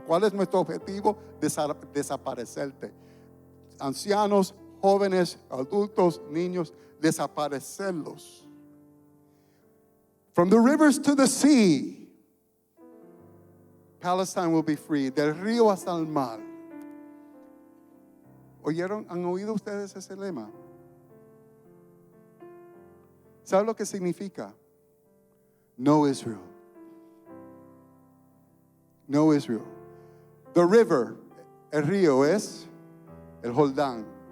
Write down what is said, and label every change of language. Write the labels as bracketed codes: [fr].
[es] ¿Cuál es nuestro objetivo? Desaparecerte. Ancianos, jóvenes, adultos, niños, desaparecerlos. [en] From the rivers to the sea, Palestine will be free. [es] Del río hasta el mar. ¿Han oído ustedes ese lema? ¿Sabe lo que significa? No Israel. No Israel. [en] The river, [es] el río es el Jordán.